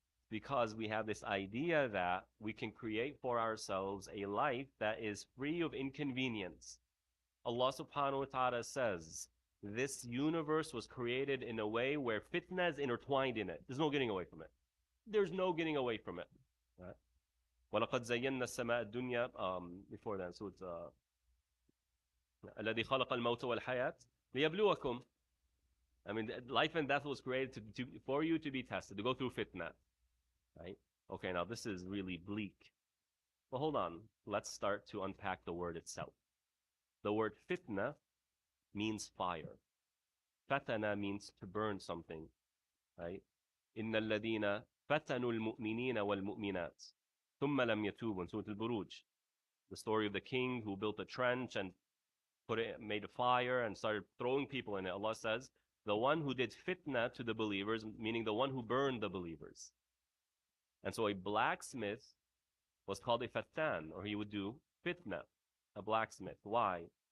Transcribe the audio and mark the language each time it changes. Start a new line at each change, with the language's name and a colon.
English: Because we have this idea that we can create for ourselves a life that is free of inconvenience. Allah subhanahu wa ta'ala says, this universe was created in a way where fitna is intertwined in it. There's no getting away from it. There's no getting away from it. Right?
Arabic: وَلَقَدْ زَيَّنَّا السَّمَاءَ الدُّنْيا
English: before that, so it's
Arabic: الَّذِي خَلَقَ الْمَوْتَ وَالْحَيَاةَ لِيَبْلُوَكُمْ.
English: I mean, life and death was created for you to be tested, to go through fitna. Right? Okay, now this is really bleak. Well, hold on. Let's start to unpack the word itself. The word fitna means fire. Fatana means to burn something. Right?
Arabic: إِنَّ الَّذِينَ فَتَنُوا الْمُؤْمِنِينَ وَالْمُؤْمِنَاتِ ثُمَّ لَمْ يَتُوبُوا
English: in Surah Al-Buruj. The story of the king who built a trench and made a fire and started throwing people in it. Allah says, the one who did fitna to the believers, meaning the one who burned the believers. And so a blacksmith was called a fattan, or he would do fitna, a blacksmith. Why?